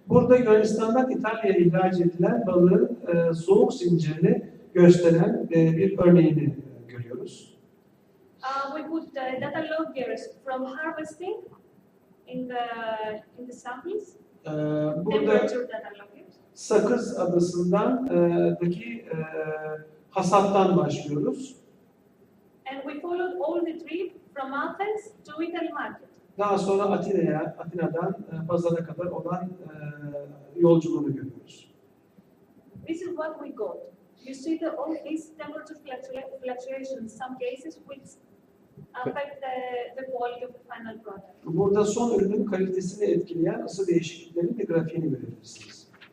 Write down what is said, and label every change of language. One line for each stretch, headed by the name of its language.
Turkish: Burada Yunanistan'dan İtalya'ya ihraç edilen balığın soğuk zincirini gösteren bir örneğini görüyoruz.
English: We put data loggers from harvesting in the samples,
Turkish: Burada
English: temperature data loggers.
Turkish: Sakız Adası'ndan daki hasattan başlıyoruz.
English: And we followed all the trip from Athens to Italy market.
Turkish: Daha sonra Atina'dan pazara kadar olan yolculuğunu görüyoruz.
English: This is what we got. You see all these temperature fluctuations in some cases which affect the quality of the final product.
Turkish: Burada son ürünün kalitesini etkileyen ısı değişikliklerinin de grafiğini görebilirsiniz.